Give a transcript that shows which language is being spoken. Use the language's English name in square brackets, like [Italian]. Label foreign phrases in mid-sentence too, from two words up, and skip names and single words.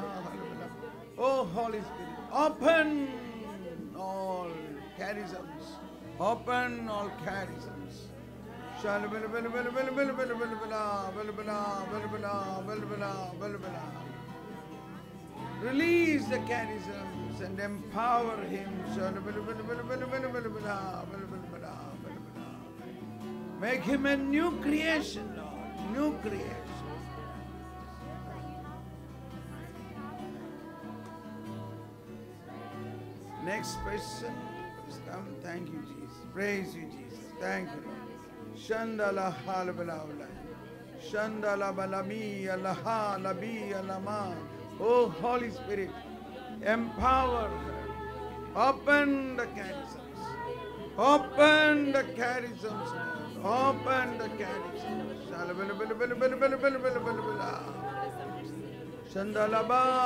[English] Oh Holy Spirit, open all charisms. Open all charisms. Release the charisms and empower him. Make him a new creation, Lord. New creation. Next person, please come. Thank you, Jesus. Praise you, Jesus. Thank you, Lord. Shandala halbala ulaya. Shandala balami alaha labi alama. Oh Holy Spirit, empower her. Open the charisms. Open the charisms. Open the charisms. Shandalaba.